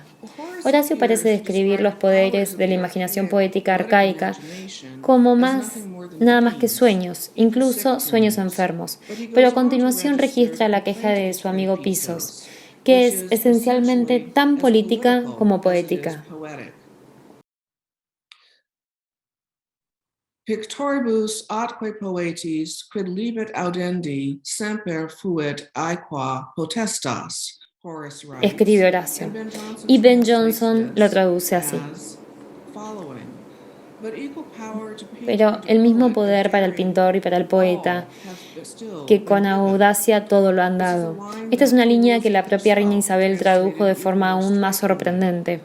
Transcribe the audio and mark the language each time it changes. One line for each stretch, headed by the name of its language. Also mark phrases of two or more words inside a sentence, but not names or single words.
Spanish: Horacio parece describir los poderes de la imaginación poética arcaica como nada más que sueños, incluso sueños enfermos, pero a continuación registra la queja de su amigo Pisos, que es esencialmente tan política como poética.
Latin: Pictoribus atque poetis quid libet audendi semper fuit aequa potestas.
Spanish: Escribe Horacio. Y Ben Jonson lo traduce así. Pero el mismo poder para el pintor y para el poeta, que con audacia todo lo han dado. Esta es una línea que la propia reina Isabel tradujo de forma aún más sorprendente.